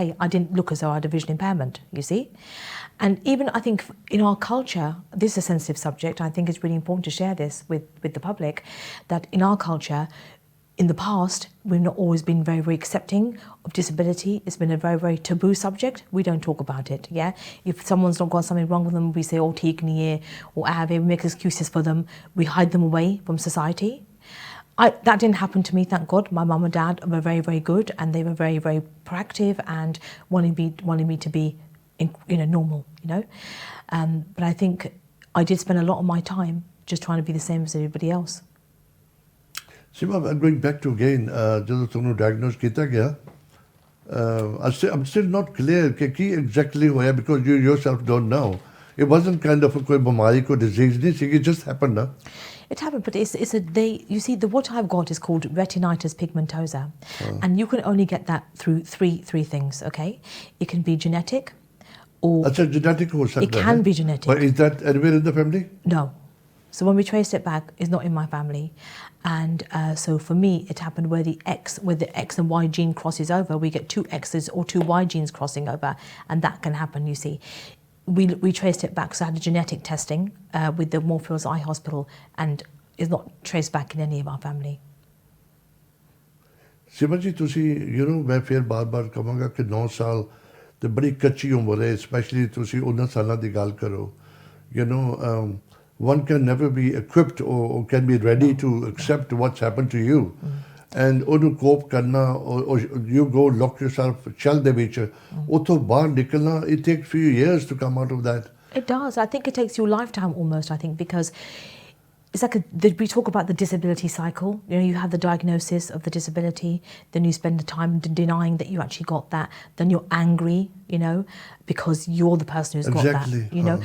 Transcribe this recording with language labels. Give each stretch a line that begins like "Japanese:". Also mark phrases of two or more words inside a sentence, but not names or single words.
English: I didn't look as though I had a vision impairment, you see. And even I think in our culture, this is a sensitive subject, I think it's really important to share this with the public, that in our culture, in the past, we've not always been very, very accepting of disability. It's been a very, very taboo subject. We don't talk about it, yeah? If someone's not got something wrong with them, we say,
Hindi: oh, ठीक नहीं है,
English: or we make excuses for them. We hide them away from society. That didn't happen to me, thank God. My mum and dad were very, very good, and they were very, very proactive and wanted me to be, normal, But I think I did spend a lot of my time just trying to be the same as everybody else. Seema, I'm going back to again,
Punjabi: ਜਦੋਂ ਤੁਹਾਨੂੰ diagnose ਕੀਤਾ ਗਿਆ,
English: I'm still not clear
Punjabi: ਕਿ ਕੀ
English: exactly ਹੋਇਆ because you yourself don't know. It wasn't kind of
Punjabi: ਕੋਈ ਬਿਮਾਰੀ, ਕੋਈ disease ਨਹੀਂ ਸੀ,
English: it just happened, huh? It happened, but you see, what I've got is called retinitis pigmentosa, and you can only get that through three things, okay? It can be genetic, or
Hindi: genetic हो सकता
English: it can be genetic. But is that anywhere in the family? No. So when we traced it back, it's not in my family. And so for me, it happened where the X and Y gene crosses over. We get two X's or two Y genes crossing over, and that can happen, you see. We traced it back, so I had a genetic testing with the Moorfields Eye Hospital, and it's not traced back in any of our family.
Punjabi: Seema ji, ਤੁਸੀਂ ਮੈਂ ਫਿਰ ਬਾਰ-ਬਾਰ ਕਹਾਂਗਾ ਕਿ 9 ਸਾਲ ਤੇ ਬੜੀ ਕੱਚੀ ਉਮਰ ਹੈ, ਸਪੈਸ਼ਲੀ ਤੁਸੀਂ ਉਹਨਾਂ ਸਾਲਾਂ ਦੀ ਗੱਲ ਕਰੋ.
English: One can never be equipped or can be ready to accept what's happened to you. And
Punjabi: ਉਹਨੂੰ cope ਕਰਨਾ,
English: or you go lock yourself shell
Punjabi: ਦੇ ਵਿੱਚ, ਉੱਥੋਂ ਬਾਹਰ ਨਿਕਲਣਾ,
English: it takes few years to come out of that. It does. I think it takes you a lifetime almost, I think, because it's like we talk about the disability cycle. You have the diagnosis of the disability, then you spend the time denying that you actually got that. Then you're angry, because you're the person who's got that.